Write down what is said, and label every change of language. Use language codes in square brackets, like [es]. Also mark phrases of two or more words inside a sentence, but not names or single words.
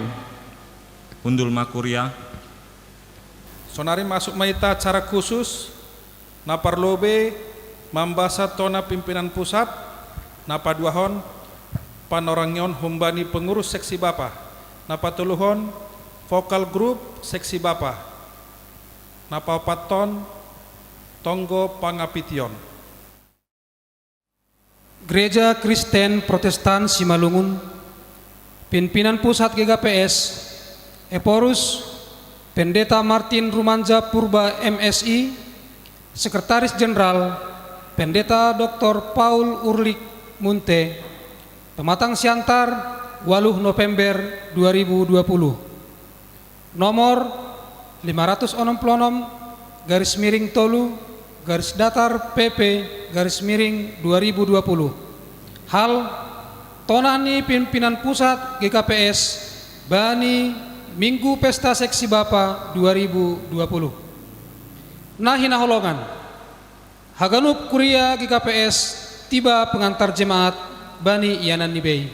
[bts] Undul makuria. Sonari masuk maita [id] acara khusus [bts] na parlobe mambasa tona [id] pimpinan pusat [bts] na paduahon panorangyon humbani [id] pengurus seksi bapa [bts] na patuluhon [id] vokal grup seksi bapa [bts] na papaton tonggo pangapition. [id] Gereja Kristen Protestan Simalungun, pimpinan pusat GKPS, Eporus, Pendeta Martin Rumanja Purba MSI, Sekretaris Jenderal, Pendeta Dr. Paul Urlik Munte, Pematang Siantar, 8 November 2020. Nomor 566 /tolu PP /2020. [bts] Hal tonani [id] pimpinan pusat [bts] GKPS bani [id] Minggu Pesta Seksi Bapa [bts] 2020. Nahi naholongan Haganup Kuria GKPS tiba [id] pengantar jemaat [bts] bani Ianan Nibei.